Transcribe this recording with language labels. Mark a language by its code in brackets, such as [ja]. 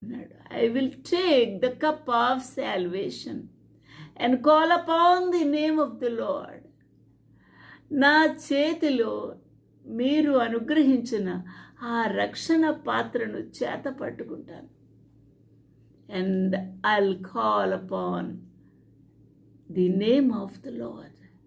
[en] I will take the cup of salvation and call upon the name of the Lord. [te] నా చేతిలో మీరు అనుగ్రహించిన ఆ రక్షణ పాత్రను చేత పట్టుకుంటాను. [en] And I'll call upon the name of the Lord.